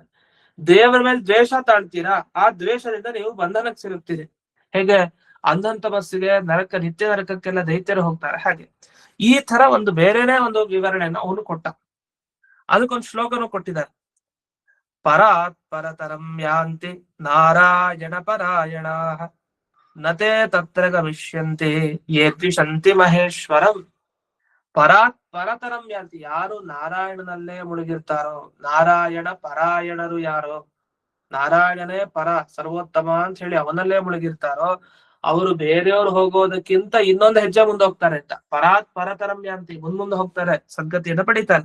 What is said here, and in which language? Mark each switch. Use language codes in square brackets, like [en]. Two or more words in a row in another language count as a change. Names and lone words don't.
[kn] ದೇವರ ಮೇಲೆ ದ್ವೇಷ ತಾಳ್ತೀರಾ, ಆ ದ್ವೇಷದಿಂದ ನೀವು ಬಂಧನಕ್ಕೆ ಸಿಲುಕ್ತೀರಿ. ಹೇಗೆ ಅಂಧನ್ ತಪಸ್ಸಿಗೆ ನರಕ, ನಿತ್ಯ ನರಕಕ್ಕೆಲ್ಲ ದೈತ್ಯರು ಹೋಗ್ತಾರೆ, ಹಾಗೆ ಈ ತರ ಒಂದು ಬೇರೆನೆ ಒಂದು ವಿವರಣೆಯನ್ನು ಅವನು ಕೊಟ್ಟ. ಅದಕ್ಕೊಂದು ಶ್ಲೋಕನು ಕೊಟ್ಟಿದ್ದಾರೆ. [sa] ಪರಾತ್ ಪರತರಂ ಯಾಂತಿ ನಾರಾಯಣ ಪರಾಯಣಾಃ ನತೇ ತತ್ರ ಗಮಿಷ್ಯಂತಿ ಯೇ ದ್ವಿಷಂತಿ ಮಹೇಶ್ವರಂ. ಪರಾತ್ ಪರತರಂ ಯಾಂತಿ, [kn] ಯಾರು ನಾರಾಯಣನಲ್ಲೇ ಮುಳುಗಿರ್ತಾರೋ, ನಾರಾಯಣ ಪರಾಯಣರು ಯಾರೋ, ನಾರಾಯಣನೇ ಪರ ಸರ್ವೋತ್ತಮ ಅಂತ ಹೇಳಿ ಅವನಲ್ಲೇ ಮುಳುಗಿರ್ತಾರೋ ಅವರು ಬೇರೆಯವ್ರು ಹೋಗೋದಕ್ಕಿಂತ ಇನ್ನೊಂದು ಹೆಜ್ಜೆ ಮುಂದೆ ಹೋಗ್ತಾರೆ ಅಂತ. [sa] ಪರಾತ್ ಪರತರಂ ಯಾಂತಿ, [kn] ಮುಂದೆ ಹೋಗ್ತಾರೆ, ಸದ್ಗತಿಯನ್ನು ಪಡಿತಾರೆ.